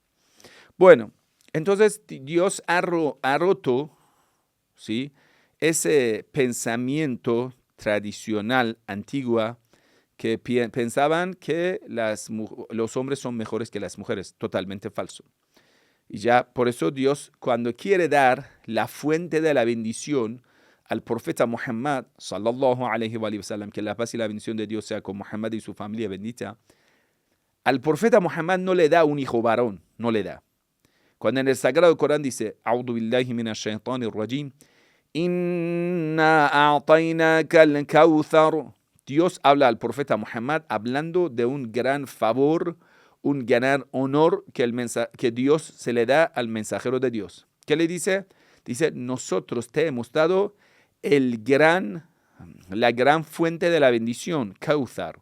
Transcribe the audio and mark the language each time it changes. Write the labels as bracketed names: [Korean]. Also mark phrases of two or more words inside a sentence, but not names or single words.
[Spanish] Bueno, entonces Dios ha roto, ¿sí?, ese pensamiento tradicional, antigua, que pensaban que los hombres son mejores que las mujeres. Totalmente falso. Y ya por eso Dios, cuando quiere dar la fuente de la bendición al profeta Muhammad, [Arabic] صلى الله عليه وسلم, [Spanish] que la paz y la bendición de Dios sea con Muhammad y su familia bendita, al profeta Muhammad no le da un hijo varón, no le da. Cuando en el Sagrado Corán dice, [Arabic] أعوذ بالله من الشيطان الرجيم، إنا أعطيناك الكوثر. [Spanish] Dios habla al profeta Muhammad hablando de un gran favor, un gran honor que Dios se le da al mensajero de Dios. ¿Qué le dice? Dice, nosotros te hemos dado la gran fuente de la bendición, Kawthar.